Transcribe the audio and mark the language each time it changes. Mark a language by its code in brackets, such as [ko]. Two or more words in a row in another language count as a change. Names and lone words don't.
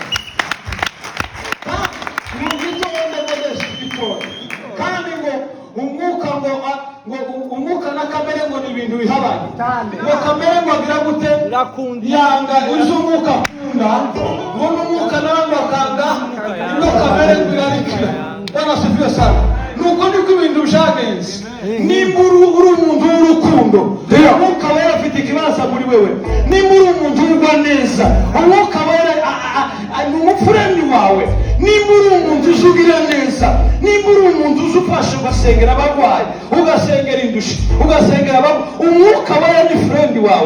[rw] Kandi ngo umwuka na kamere ngo ni ibintu bihabanye. Ngo kamere ngo agira gute? Yanga izo umwuka akunda, ngo n'umwuka nawe ngo akanga ino kamere ngo irarikira. [sw] Bwana asifiwe sana. [rw] Nuko niko ibintu byagenze. Nimba uri umuntu w'urukundo, umwuka wera afite ikibanza muri wewe. Nimba uri umuntu ugwa neza, umwuka wera ni umupfureni wawe. Nimba uri umuntu uzugira neza, nimba uri umuntu uzufasha ugasengera abarwayi, ugasengera indushi, ugasengera umwuka wera ni friend wawe.